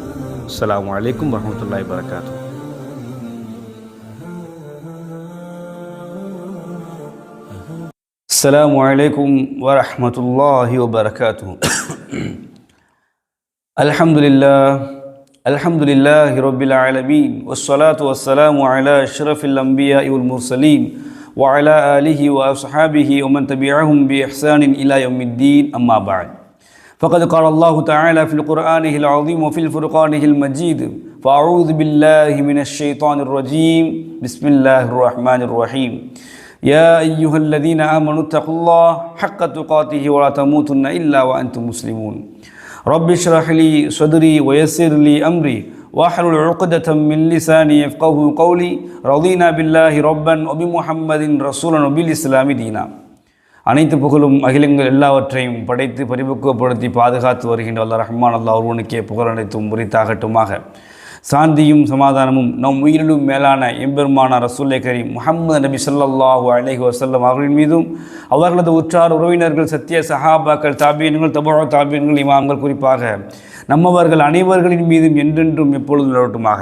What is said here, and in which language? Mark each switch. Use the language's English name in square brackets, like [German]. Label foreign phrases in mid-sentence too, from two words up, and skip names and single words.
[Arabic] السلام عليكم ورحمة الله وبركاته. السلام عليكم ورحمة الله وبركاته. الحمد لله رب العالمين والصلاة والسلام على أشرف الأنبياء والمرسلين وعلى آله وأصحابه ومن تبعهم بإحسان إلى يوم الدين أما بعد فقد قال الله تعالى في القرآن العظيم وفي الفرقان المجيد فأعوذ بالله من الشيطان الرجيم بسم الله الرحمن الرحيم يا أيها الذين آمنوا اتقوا الله حق تقاته ولا تموتن إلا وأنتم مسلمون رب اشرح لي صدري ويسر لي أمري واحلل عقدة من لساني يفقهوا قولي رضينا بالله ربا وبمحمد رسولا وبالإسلام دينا. [Tamil] அனைத்து புகழும் அகிலங்கள் எல்லாவற்றையும் படைத்து பரிபக்குவப்படுத்தி பாதுகாத்து வருகின்ற அல்லாஹ் ரஹ்மான் அல்லாஹ் ஒருவனுக்கே புகழ் அனைத்தும் உரித்தாகட்டுமாக. சாந்தியும் சமாதானமும் நம் உயிரிலும் மேலான எம்பெருமானார் [Arabic] رسول كريم [Tamil] முஹம்மது நபி [Arabic] صلى الله عليه وسلم [Tamil] அவர்களின் மீதும் அவர்களது உற்றார் உறவினர்கள் சத்திய சஹாபாக்கள் தாபியன்கள் தபூ தாபியன்கள் இமாம்கள் குறிப்பாக நம்மவர்கள் அனைவர்களின் மீதும் என்றென்றும் எப்பொழுதும் நிலவட்டுமாக.